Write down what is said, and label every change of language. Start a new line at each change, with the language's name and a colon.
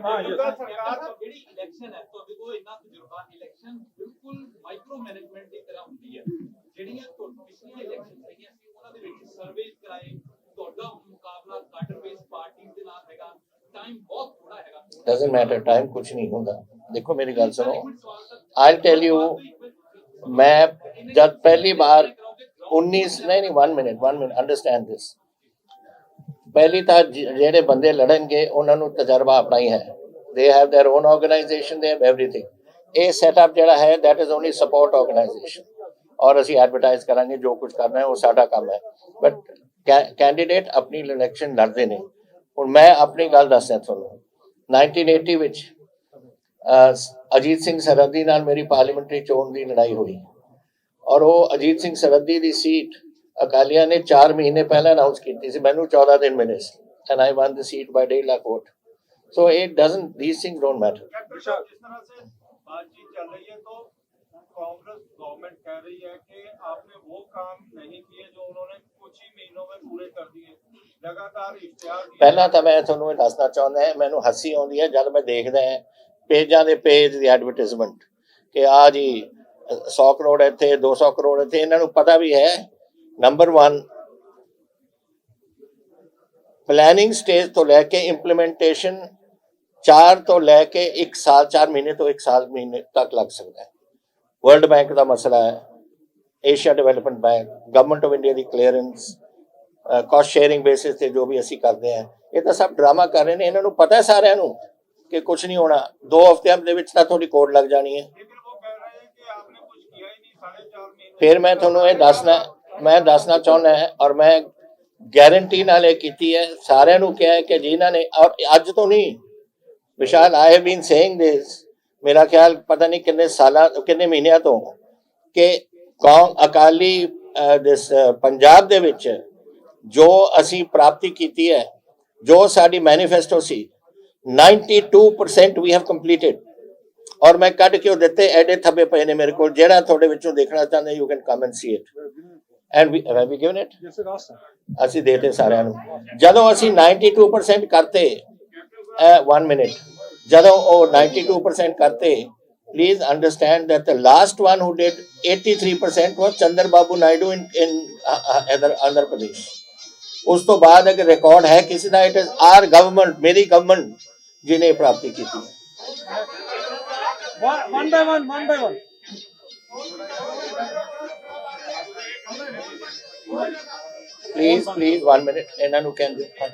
Punjabi: ਜਿਹੜੀ ਇਲੈਕਸ਼ਨ ਹੈ ਤੁਹਾਡੇ ਕੋਲ ਇੰਨਾ ਤਜਰਬਾ, ਇਲੈਕਸ਼ਨ ਬਿਲਕੁਲ ਮਾਈਕਰੋ ਮੈਨੇਜਮੈਂਟ ਦੀ ਤਰ੍ਹਾਂ ਹੁੰਦੀ ਹੈ। ਜਿਹੜੀਆਂ ਪਿਛਲੀਆਂ ਇਲੈਕਸ਼ਨ ਹੈਗੀਆਂ ਸੀ ਉਹਨਾਂ ਦੇ ਵਿੱਚ ਸਰਵੇ ਕਰਾਏ, ਤੁਹਾਡਾ ਮੁਕਾਬਲਾ ਕਾਡਰ ਬੇਸ ਪਾਰਟੀ ਦੇ ਨਾਲ ਹੈਗਾ, ਟਾਈਮ ਬਹੁਤ ਥੋੜਾ ਹੈਗਾ।
English: doesn't matter,
Hindi: टाइम कुछ नहीं होता। देखो
Punjabi: मेरी गल सुनो,
English: I tell you,
Hindi: मैं जब पहली बार 19 नहीं 1 मिनट
English: Understand this.
Punjabi: पहली ਤਾਂ ਜਿਹੜੇ ਬੰਦੇ ਲੜਨਗੇ ਉਹਨਾਂ ਨੂੰ ਤਜਰਬਾ ਆਪਣਾ ਹੀ ਹੈ।
English: they have their own organization, they have everything।
Punjabi: ਇਹ ਸੈਟਅਪ ਜਿਹੜਾ ਹੈ
English: that is only support organization,
Punjabi: ਔਰ ਅਸੀਂ ਐਡਵਰਟਾਈਜ਼ ਕਰਾਂਗੇ ਜੋ ਕੁਝ ਕਰਨਾ ਹੈ ਉਹ ਸਾਡਾ ਕੰਮ ਹੈ। ਬਟ ਕੈਂਡੀਡੇਟ ਆਪਣੀ ਇਲੈਕਸ਼ਨ ਲੜਦੇ ਨੇ। ਹੁਣ ਮੈਂ ਆਪਣੀ ਗੱਲ ਦੱਸਦਾ ਤੁਹਾਨੂੰ, 1980 ਵਿੱਚ ਅਜੀਤ ਸਿੰਘ ਸਰਹੱਦੀ ਨਾਲ ਮੇਰੀ ਪਾਰਲੀਮੈਂਟਰੀ ਚੋਣ ਦੀ ਲੜਾਈ ਹੋਈ, ਔਰ ਉਹ ਅਜੀਤ ਸਿੰਘ ਸਰਹੱਦੀ ਦੀ ਸੀਟ ਅਕਾਲੀਆਂ ਨੇ 4 ਮਹੀਨੇ ਪਹਿਲਾਂ ਅਨਾਉਂਸ ਕੀਤੀ ਸੀ, ਮੈਨੂੰ 14 ਦਿਨ ਮਿਲੇ ਸੀ,
English: and I won the seat
Punjabi: by 1.5 lakh vote.
English: So it doesn't, these things don't matter।
Hindi: जिस तरह से बातचीत चल रही है तो कांग्रेस गवर्नमेंट कह रही है कि आपने वो काम नहीं किए जो उन्होंने कुछ ही महीनों में पूरे कर दिए। लगातार इश्तिहार
Punjabi: ਪਹਿਲਾਂ ਤਾਂ ਮੈਂ ਤੁਹਾਨੂੰ ਇਹ ਦੱਸਣਾ ਚਾਹੁੰਦਾ ਹਾਂ, ਮੈਨੂੰ ਹੱਸੀ ਆਉਂਦੀ ਹੈ ਜਦ ਮੈਂ ਦੇਖਦਾ ਹਾਂ ਪੇਜਾਂ ਦੇ ਪੇਜ ਦੀ ਐਡਵਰਟਾਈਜ਼ਮੈਂਟ ਕਿ ਆ ਜੀ 100 ਕਰੋੜ ਇੱਥੇ, 200 ਕਰੋੜ ਇੱਥੇ। ਇਹਨਾਂ ਨੂੰ ਪਤਾ ਵੀ ਹੈ ਨੰਬਰ 1 ਪਲੈਨਿੰਗ ਸਟੇਜ ਤੋਂ ਲੈ ਕੇ ਇੰਪਲੀਮੈਂਟੇਸ਼ਨ 4 ਤੋਂ ਲੈ ਕੇ 1 ਸਾਲ, 4 ਮਹੀਨੇ ਤੋਂ 1 ਸਾਲ ਮਹੀਨੇ ਤੱਕ ਲੱਗ ਸਕਦਾ ਹੈ। ਵਰਲਡ ਬੈਂਕ ਦਾ ਮਸਲਾ ਹੈ, Asia development bank, government of India ਦੀ clearance, caste sharing basis ਤੇ ਜੋ ਵੀ ਅਸੀਂ ਕਰਦੇ ਹਾਂ, ਇਹ ਤਾਂ ਸਭ ਡਰਾਮਾ ਕਰ ਰਹੇ ਨੇ। ਇਹਨਾਂ ਨੂੰ ਪਤਾ ਹੈ ਸਾਰਿਆਂ ਨੂੰ ਕਿ ਕੁਝ ਨਹੀਂ ਹੋਣਾ, 2 ਹਫ਼ਤਿਆਂ ਦੇ ਵਿੱਚ ਤਾਂ ਤੁਹਾਡੀ ਕੋਡ ਲੱਗ ਜਾਣੀ ਹੈ।
Hindi: लेकिन वो कह रहे हैं कि आपने कुछ किया ही नहीं 4.5 महीने
Punjabi: ਫਿਰ ਮੈਂ ਤੁਹਾਨੂੰ ਇਹ ਦੱਸਣਾ ਚਾਹੁੰਦਾ ਹੈ, ਔਰ ਮੈਂ ਗਾਰੰਟੀ ਨਾਲ ਇਹ ਕੀਤੀ ਹੈ, ਸਾਰਿਆਂ ਨੂੰ ਕਿਹਾ ਹੈ ਕਿ ਜਿਨ੍ਹਾਂ ਨੇ, ਔਰ ਅੱਜ ਤੋਂ ਨਹੀਂ ਵਿਸ਼ਾਲ,
English: I have been saying this,
Punjabi: ਮੇਰਾ ਖਿਆਲ ਪਤਾ ਨਹੀਂ ਕਿੰਨੇ ਮਹੀਨਿਆਂ ਤੋਂ, ਕਿ ਅਕਾਲੀ ਪੰਜਾਬ ਦੇ ਵਿੱਚ ਜੋ ਅਸੀਂ ਪ੍ਰਾਪਤੀ ਕੀਤੀ ਹੈ, ਜੋ ਸਾਡੀ manifesto ਸੀ, 92%
English: We have completed.
Punjabi: ਔਰ ਮੈਂ ਕੱਢ ਕੇ ਉਹ ਦਿੱਤੇ, ਐਡੇ ਥੱਬੇ ਪਏ ਨੇ ਮੇਰੇ ਕੋਲ, ਜਿਹੜਾ ਤੁਹਾਡੇ ਵਿੱਚੋਂ ਦੇਖਣਾ ਚਾਹੁੰਦੇ
English: you can come and see it, and we have we given it,
Punjabi: ਅਸੀਂ ਦੇਤੇ ਸਾਰਿਆਂ ਨੂੰ। ਜਦੋਂ ਅਸੀਂ 92% ਕਰਤੇ,
English: 1 minute, ਜਦੋਂ ਉਹ 92% ਕਰਤੇ, please understand that the last one who did 83% was Chandra Babu Naidu in Andhra Pradesh.
Punjabi: ਉਸ ਤੋਂ ਬਾਅਦ ਅਗਰ ਰਿਕਾਰਡ ਹੈ ਕਿਸੇ ਦਾ,
English: it is our government,
Punjabi: ਮੇਰੀ ਗਵਰਨਮੈਂਟ ਜਿਹਨੇ ਪ੍ਰਾਪਤੀ ਕੀਤੀ ਹੈ।
English: One by one. Please 1 minute,
Punjabi: ਇਹਨਾਂ ਨੂੰ ਕਹਿ ਦਿਓ।